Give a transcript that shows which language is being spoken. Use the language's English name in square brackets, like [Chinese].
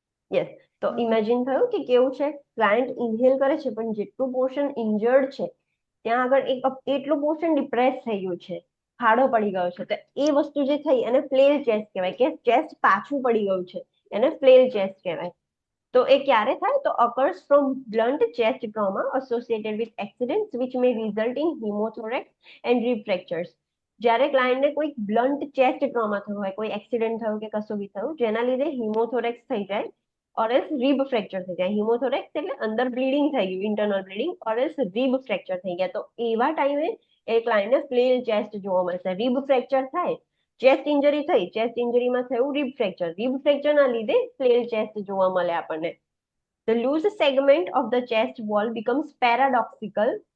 [Gujarati] Yes. તો imagine થયું કે કેવું છે, ક્લાયન્ટ ઇન્હેલ કરે છે પણ જેટલું પોર્શન ઇન્જર્ડ છે ત્યાં આગળ એટલું પોર્શન ડિપ્રેસ થઈ ગયું છે, ફાડો પડી ગયો છે. તો એ વસ્તુ જે થઈ એને ફ્લેલ ચેસ્ટ કહેવાય, કે ચેસ્ટ પાછું પડી ગયું છે, એને ફ્લેલ ચેસ્ટ કહેવાય. તો એ ક્યારે થાય? [English] તો occurs from blunt chest trauma associated with accidents which may result in pneumothorax and rib fractures. [Gujarati] જ્યારે ક્લાયન્ટને કોઈ બ્લન્ટ ચેસ્ટ ટ્રોમા થયો હોય, કોઈ એક્સિડન્ટ થયું કે કશું બી થયું જેના લીધે હિમોથોરેક્સ થઈ જાય ઓર એલ્સ રીબ ફ્રેક્ચર થઈ જાય. હિમોથોરેક્સ એટલે અંદર બ્લીડિંગ થઈ ગયું, internal bleeding, or else rib fracture થઈ ગયા. તો એવા ટાઈમે એ ક્લાયન્ટને ફ્લેલ ચેસ્ટ જોવા મળશે. રીબ ફ્રેક્ચર થાય, ચેસ્ટ ઇન્જરી થઈ, ચેસ્ટ ઇન્જરીમાં થયું રીબ ફ્રેક્ચર, રીબ ફ્રેક્ચરના લીધે ફ્લેલ ચેસ્ટ જોવા મળે આપણને. [English] The loose segment of the chest wall becomes paradoxical.